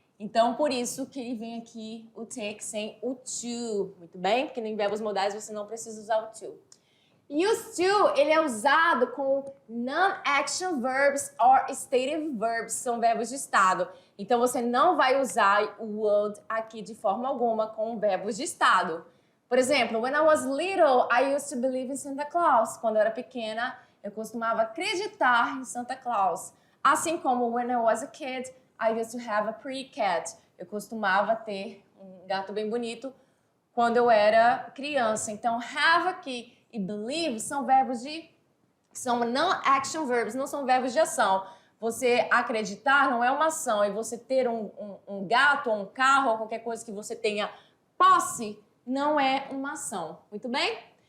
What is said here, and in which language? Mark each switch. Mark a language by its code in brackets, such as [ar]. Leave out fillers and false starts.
[pt] Então, por isso que vem aqui o take sem o to, muito bem? Porque em verbos modais você não precisa usar o to. Used to, ele é usado com [en] non-action verbs or stative verbs, [pt] são verbos de estado. Então, você não vai usar o would aqui de forma alguma com verbos de estado. Por exemplo, [en] when I was little, I used to believe in Santa Claus. [pt] Quando eu era pequena, eu costumava acreditar em Santa Claus. Assim como [en] when I was a kid, I used to have a pretty cat. [pt] Eu costumava ter um gato bem bonito quando eu era criança. Então, have aqui e believe são verbos são non-action verbs, não são verbos de ação. Você acreditar não é uma ação, e você ter um gato ou um carro ou qualquer coisa que você tenha posse não é uma ação. Muito bem?